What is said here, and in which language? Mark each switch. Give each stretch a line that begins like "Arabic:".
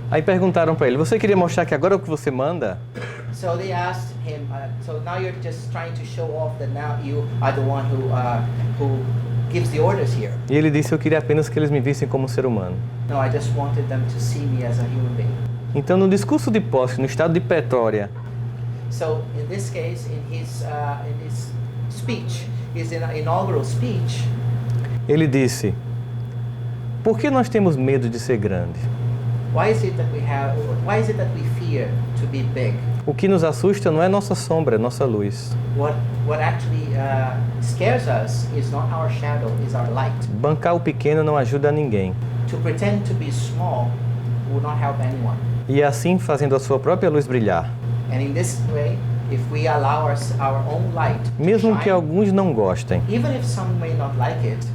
Portuguese: Aí perguntaram para ele: você queria mostrar que agora é o que você manda?
English: So they asked him, so now you're just trying to show off that now you are the one who gives the orders here.
Portuguese: E ele disse: eu queria apenas que eles me vissem como um ser humano.
English: No, I just wanted them to see me as a human being.
Portuguese: Então, no discurso de posse no estado de Pretória,
English: So in this case, in his speech, his inaugural speech,
Portuguese: ele disse: por que nós temos medo de ser grande?
English: why is it that we fear to be big?
Portuguese: O que nos assusta não é nossa sombra, é nossa luz.
English: What actually scares us is not our shadow, is our light.
Portuguese: Bancar o pequeno não ajuda a ninguém.
English: To pretend to be small will not help anyone.
Portuguese: E assim, fazendo a sua própria luz brilhar,
English: And in this way, if we allow our own light to
Portuguese: mesmo que
English: shine,
Portuguese: alguns não gostem,
English: even if some may not like it,